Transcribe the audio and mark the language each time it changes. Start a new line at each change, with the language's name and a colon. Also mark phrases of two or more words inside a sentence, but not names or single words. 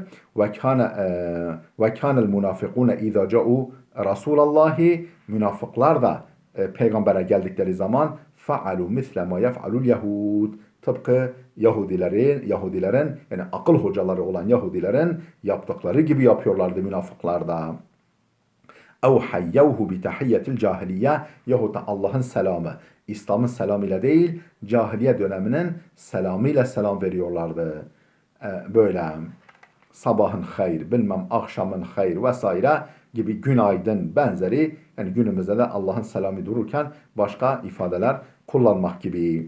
Arabic: وكان المنافقون إذا جاءوا رسول الله,
Turkish: münafıklar da peygambere geldikleri zaman
Arabic: فعلوا مثل ما يفعل اليهود,
Turkish: tıpkı Yahudilerin yani akıl hocaları olan Yahudilerin yaptıkları gibi yapıyorlardı münafıklar da.
Arabic: اَوْ حَيَّوْهُ بِتَحِيَّةِ الْجَاهِلِيَّةِ,
Turkish: yahut da Allah'ın selamı, İslam'ın selamıyla değil, cahiliye döneminin selamıyla selam veriyorlardı. Böyle sabahın hayır, bilmem akşamın hayır vesaire gibi günaydın benzeri, yani günümüzde de Allah'ın selamı dururken başka ifadeler kullanmak gibi.